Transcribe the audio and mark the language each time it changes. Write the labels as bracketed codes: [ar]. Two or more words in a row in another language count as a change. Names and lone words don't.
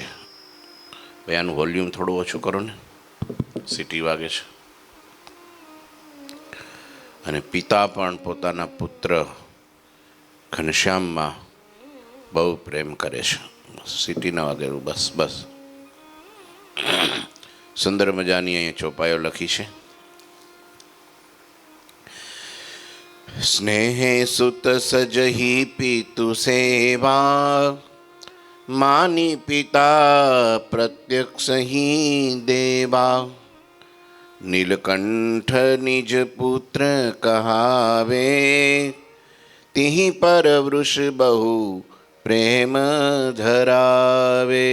[gu] ભાઈ આનું વોલ્યુમ થોડું ઓછું કરો ને, સીટી વાગે છે। અને પિતા પણ પોતાના પુત્ર ઘનશ્યામ માં બહુ પ્રેમ કરે છે। સીટી ન વાગે, બસ બસ. સુંદર મજાની અહીં ચોપાયો લખી છે। [hi] स्नेहे सुत सजही पीतु सेवा मानी पिता प्रत्यक्ष ही देवा। नीलकंठ निज पुत्र कहावे तिहि पर वृष बहु प्रेम धरावे।